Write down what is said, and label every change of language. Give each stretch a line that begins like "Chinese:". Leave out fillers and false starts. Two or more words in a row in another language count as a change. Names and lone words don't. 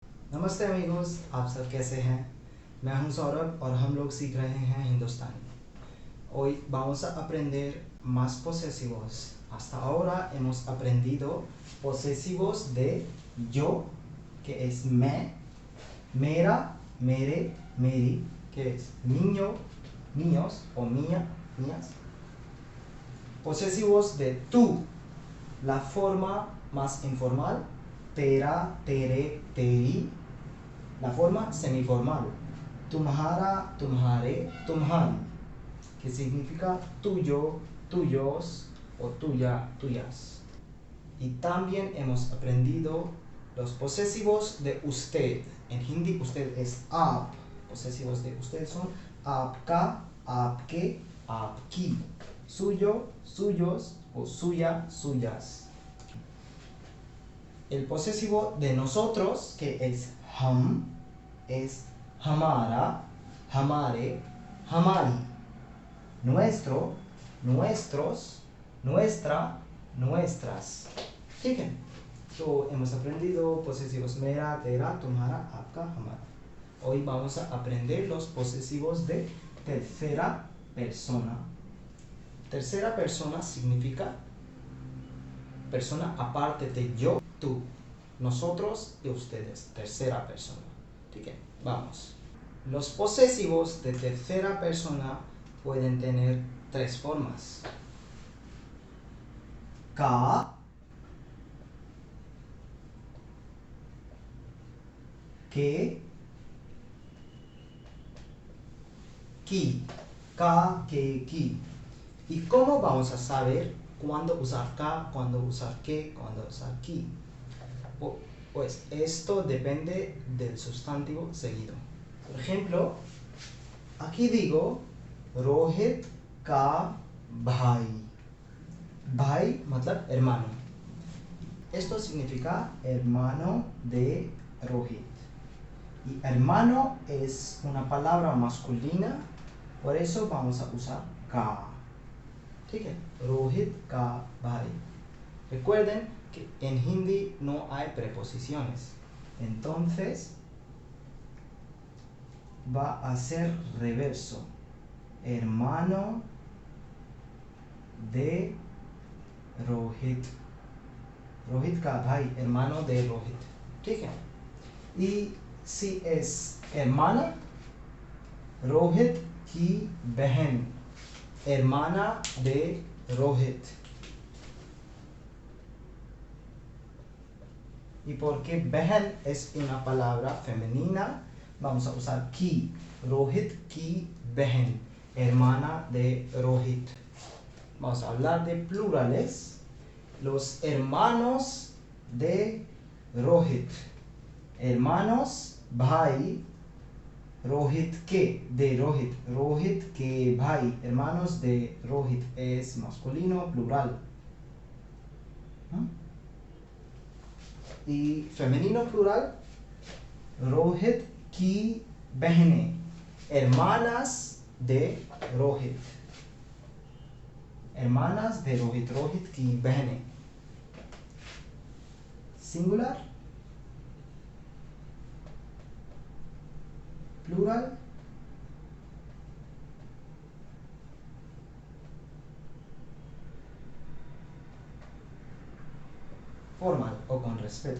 Hindi: नमस्ते amigos, आप सब कैसे हैं? मैं हूं सौरभ और हम लोग सीख रहे हैं हिंदुस्तानी.
Spanish: Hoy vamos a aprender más posesivos. Hasta ahora hemos aprendido posesivos de yo, que es me,
Hindi: मेरा, मेरे, मेरी,
Spanish: que es niño, niños o mía, mías. Posesivos de tú, la forma más informal,
Hindi: तेरा, तेरे, तेरी.
Spanish: La forma semiformal,
Hindi: तुम्हारा, तुम्हारे, तुम्हारी,
Spanish: que significa tuyo, tuyos o tuya, tuyas. Y también hemos aprendido los posesivos de usted. En hindi usted es आप. Posesivos de usted son
Hindi: आपका, आपके, आपकी,
Spanish: suyo, suyos o suya, suyas. El posesivo de nosotros, que es हम, es
Hindi: हमारा, हमारे, हमारी.
Spanish: Nuestro, nuestros, nuestra, nuestras.
Hindi: ठीक है? तो
Spanish: hemos aprendido posesivos
Hindi: मेरा, तेरा, तुम्हारा, आपका, हमारा.
Spanish: Hoy vamos a aprender los posesivos de tercera persona. Tercera persona significa persona aparte de yo, tú, nosotros y ustedes. Tercera persona.
Hindi: ¿ठीक है?
Spanish: Vamos. Los posesivos de tercera persona pueden tener tres formas.
Hindi: का, के, की. का, के, की.
Spanish: ¿Y cómo vamos a saber cuándo usar ka, cuándo usar que, cuándo usar ki? Pues esto depende del sustantivo seguido. Por ejemplo, aquí digo
Hindi: रोहित का भाई. भाई मतलब hermano.
Spanish: Esto significa hermano de Rohit. Y hermano es una palabra masculina, por eso vamos a usar का.
Hindi: ठीक है? रोहित का भाई.
Spanish: Recuerden que en hindi no hay preposiciones. Entonces va a ser reverso. Hermano de Rohit.
Hindi: Rohit का भाई,
Spanish: hermano de Rohit.
Hindi: ठीक है?
Spanish: Y si es hermana,
Hindi: रोहित की बहन,
Spanish: hermana de Rohit. Y porque बहन es una palabra femenina, vamos a usar की.
Hindi: रोहित की बहन,
Spanish: hermana de Rohit. Vamos a hablar de plurales. Los hermanos de Rohit. Hermanos,
Hindi: भाई, रोहित के, de Rohit. रोहित के भाई,
Spanish: hermanos de Rohit. Es masculino, plural. Y femenino plural,
Hindi: रोहित की बहनें,
Spanish: hermanas de Rohit. Hermanas de Rohit,
Hindi: रोहित की बहनें.
Spanish: Singular, plural, formal o con respeto.